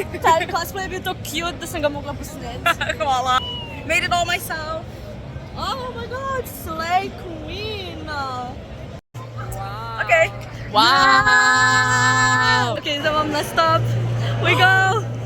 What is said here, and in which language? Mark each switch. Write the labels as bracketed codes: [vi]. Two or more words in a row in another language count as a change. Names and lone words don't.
[sl] Ta cosplay je bil to cute, da sem ga mogla posneti. Hvala. [en] Made it all myself. Oh my god, slay queen! Wow. Okay. Wow! [sl] Okay, zdaj imam nastop. [en] We go!